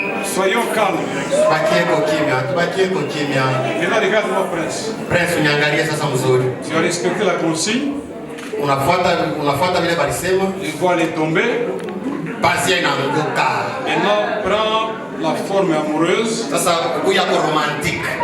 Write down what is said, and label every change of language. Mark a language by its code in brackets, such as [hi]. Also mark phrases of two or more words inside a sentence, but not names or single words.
[fr] Soyons calmes. Maintenant, regarde-moi, Prince. Prince, [sw] uniangalie sasa mzuri. [fr] Tu as respecté la consigne. [sw] Unafuata vile balisema. [fr] Il faut aller tomber. [sw] Pazia inaanguka. [fr] Maintenant, prends la forme amoureuse. [sw] Sasa kuya kwa romantique.